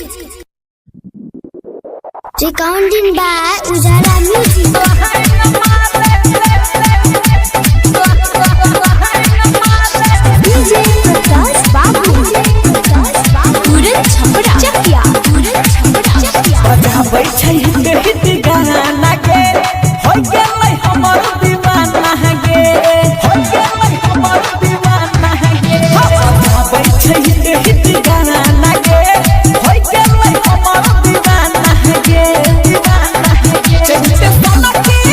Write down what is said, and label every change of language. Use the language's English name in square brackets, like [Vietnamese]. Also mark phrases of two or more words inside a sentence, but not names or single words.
[English] Recording by Ujala Music. DJ Prakash Babu. Puran Chhapra. Chakya. Puran Chhapra. Chakya. [Angika] बजाबै छै हित गाना गे हो गेलै हमर दीवाना गे हो गेलै हमर दीवाना गे बजाबै छै हित गाना गे हो गेलै हमर दीवाना गे चलते सोना